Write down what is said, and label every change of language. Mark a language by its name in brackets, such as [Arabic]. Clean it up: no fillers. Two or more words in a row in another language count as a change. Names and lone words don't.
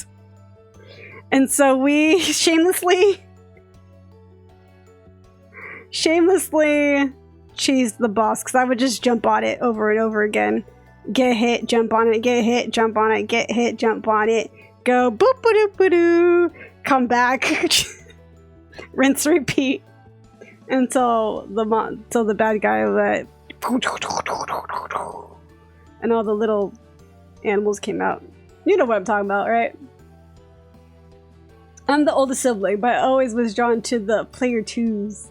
[English] And so we shamelessly cheesed the boss, because I would just jump on it over and over again. Get hit, jump on it, get hit, jump on it, get hit, jump on it, go boop ba doo ba doo, come back, rinse, repeat until the bad guy and all the little animals came out. You know what I'm talking about, right? I'm the oldest sibling, but I always was drawn to the Player 2s.